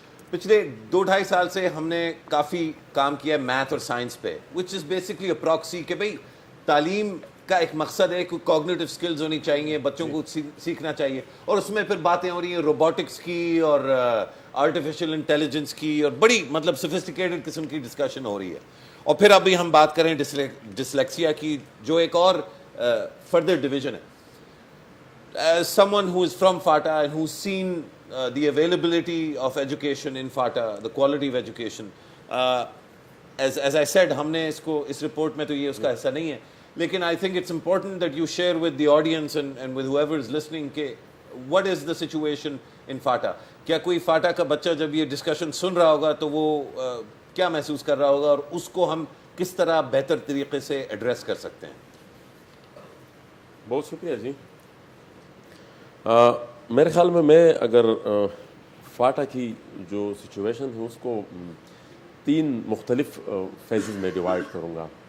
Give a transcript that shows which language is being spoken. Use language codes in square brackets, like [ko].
[ur] پچھلے 2-2.5 سال سے ہم نے کافی کام کیا ہے میتھ اور سائنس پہ, [en] which is basically a proxy [ur] کہ بھئی تعلیم کا ایک مقصد ہے کہ کوگنیٹو سکلز ہونی چاہیے, بچوں کو سیکھنا چاہیے, اور اس میں پھر باتیں ہو رہی ہیں روبوٹکس کی اور آرٹیفیشل انٹیلیجنس کی اور بڑی مطلب سوفسٹیکیٹڈ قسم کی ڈسکشن ہو رہی ہے. اور پھر ابھی ہم بات کریں ڈسلیکسیا کی جو ایک اور فردر ڈویژن ہے. [en] Someone who is from FATA and who's seen the availability of education in FATA, the quality of education. As I said, [ur] ہم نے اس رپورٹ میں تو یہ اس کا حصہ نہیں ہے, [en] لیکن I think it's important that you share with the audience and with whoever is listening کہ what is the situation in FATA. [ur] کیا کوئی FATA کا بچہ جب یہ ڈسکشن سن رہا ہوگا تو وہ کیا محسوس کر رہا ہوگا اور اس کو ہم کس طرح بہتر طریقے سے ایڈریس کر سکتے ہیں؟ بہت شکریہ جی. میرے خیال میں اگر فاٹا کی جو سچویشن ہے اس کو 3 مختلف فیزز میں ڈیوائڈ کروں گا.